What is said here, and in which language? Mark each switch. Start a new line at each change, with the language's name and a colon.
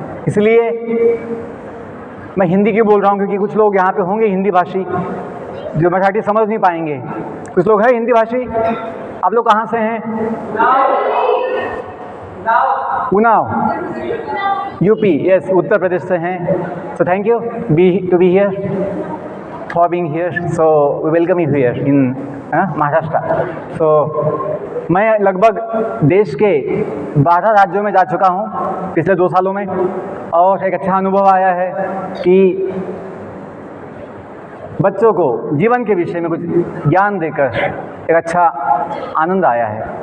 Hindi: इसलिए मैं हिंदी क्यों बोल रहा हूँ, क्योंकि कुछ लोग यहाँ पे होंगे हिंदी भाषी जो मराठी समझ नहीं पाएंगे। कुछ लोग हैं हिंदी भाषी। आप लोग कहाँ से हैं? उन्नाव, यूपी। यस, उत्तर प्रदेश से हैं।
English: So thank you to be here, for being here. So we welcome you here in Maharashtra.
Hindi: So मैं लगभग देश के 12 राज्यों में जा चुका हूँ पिछले 2 सालों में, और एक अच्छा अनुभव आया है कि बच्चों को जीवन के विषय में कुछ ज्ञान देकर एक अच्छा आनंद आया है।